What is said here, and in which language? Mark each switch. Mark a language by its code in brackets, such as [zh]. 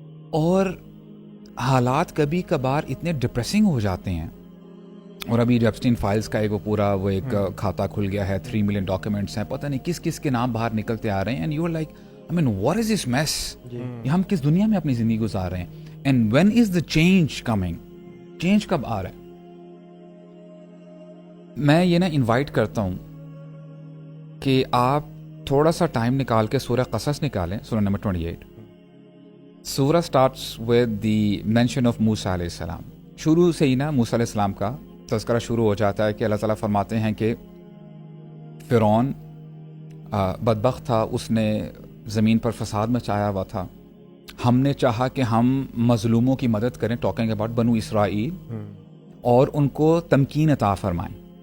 [ur] اور حالات کبھی کبھار اتنے ڈپریسنگ ہو جاتے ہیں. اور ابھی ایپسٹین فائلز کا ایک پورا وہ ایک کھاتہ کھل گیا ہے, 3 ملین ڈاکیومنٹس ہیں, پتہ نہیں کس کس کے نام باہر نکلتے آ رہے ہیں. [en] And you are like I mean, what is this mess? [ur] ہم کس دنیا میں اپنی زندگی گزار رہے ہیں. [en] And when is the change coming? [ur] Change کب آ رہا ہے؟ میں یہ نا انوائٹ کرتا ہوں کہ آپ تھوڑا سا ٹائم نکال کے سورہ قصص نکالیں, سورہ نمبر 28. [en] سورہ starts with the mention of Musa علیہ السلام. [ur] شروع سے ہی نا موسیٰ علیہ السلام کا تذکرہ شروع ہو جاتا ہے کہ اللہ تعالیٰ فرماتے ہیں کہ فرعون بدبخت تھا, اس نے زمین پر فساد مچایا ہوا تھا. ہم نے چاہا کہ ہم مظلوموں کی مدد کریں, [en] talking about [ur] بنو اسرائیل, اور ان کو تمکین عطا فرمائیں.